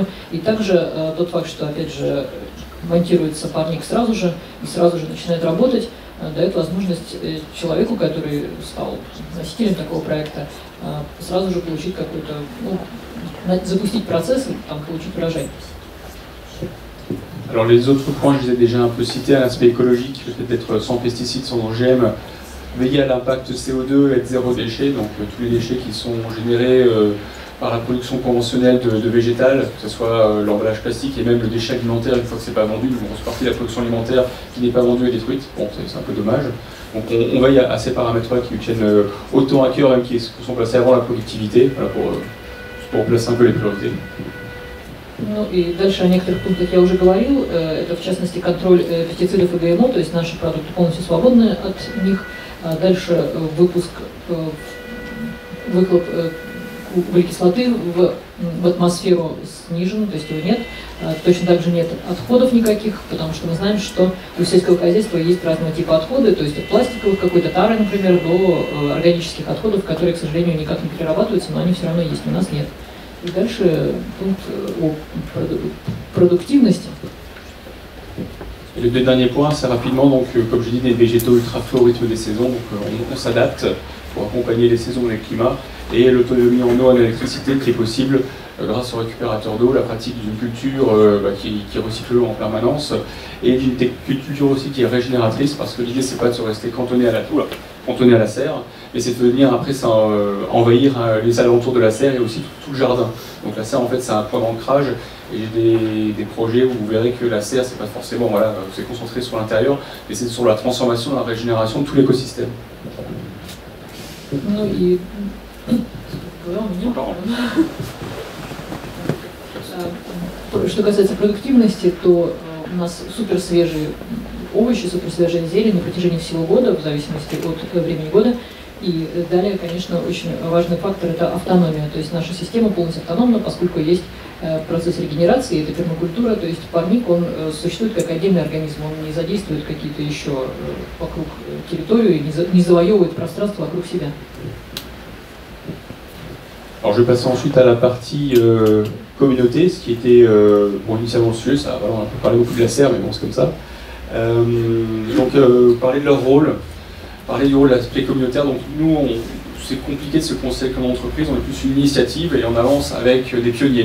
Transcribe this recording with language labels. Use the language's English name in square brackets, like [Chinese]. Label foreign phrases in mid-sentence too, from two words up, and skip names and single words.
[Russian] И также тот факт, что, опять же, монтируется парник сразу же и сразу же начинает работать, дает возможность человеку, который стал носителем такого проекта, сразу же получить какой-то, запустить процесс и там, получить урожай. [French] Alors les autres points, je les ai déjà un peu cités, l'aspect écologique, le fait d'être sans pesticides, sans OGM, veiller à l'impact CO2 et être zéro déchet, donc tous les déchets qui sont générés par la production conventionnelle de végétal, que ce soit l'emballage plastique et même le déchet alimentaire une fois que c'est pas vendu, une grosse partie de la production alimentaire qui n'est pas vendue est détruite, bon c'est un peu dommage. Donc on veille à ces paramètres-là qui nous tiennent autant à cœur, même qui sont placés avant la productivité, voilà, pour placer un peu les priorités. [Russian] Ну и дальше о некоторых пунктах я уже говорил, это в частности контроль пестицидов и ГМО, то есть наши продукты полностью свободны от них. Дальше выхлоп углекислоты в атмосферу снижен, то есть его нет. Точно так же нет отходов никаких, потому что мы знаем, что у сельского хозяйства есть разного типа отходы, то есть от пластиковых, какой-то тары, например, до органических отходов, которые, к сожалению, никак не перерабатываются, но они все равно есть, у нас нет. Et дальше пункт о продуктивности. [French] Et le dernier point, c'est rapidement, donc, comme je dis, des végétaux ultra feux au rythme des saisons, donc on s'adapte pour accompagner les saisons et les climats, et l'autonomie en eau et en électricité qui est possible grâce au récupérateur d'eau, la pratique d'une culture qui recycle l'eau en permanence, et d'une culture aussi qui est régénératrice, parce que l'idée c'est pas de se rester cantonné à la serre, mais c'est de venir après envahir les alentours de la serre et aussi tout le jardin. Donc la serre en fait c'est un point d'ancrage, et j'ai des projets où vous verrez que la serre c'est pas forcément, voilà, c'est concentré sur l'intérieur, mais c'est sur la transformation, la régénération de tout l'écosystème. [Russian] Ну и что касается продуктивности, то у нас супер свежие овощи, супер свежая зелень на протяжении всего года, в зависимости от времени года. И далее, конечно, очень важный фактор – это автономия. То есть наша система полностью автономна, поскольку есть процесс регенерации, это пермакультура, то есть парник, он существует как отдельный организм, он не задействует какие-то еще вокруг территорию, не завоевывает пространство вокруг себя. [French] Alors je vais passer ensuite à la partie communauté, ce qui était bon, initialement le sujet, ça, voilà, on a parlé beaucoup de la serre, mais bon c'est comme ça. Donc parler de leur rôle, parler du rôle de l'aspect communautaire. Donc nous, c'est compliqué de se considérer comme entreprise, on est plus une initiative et on avance avec des pionniers.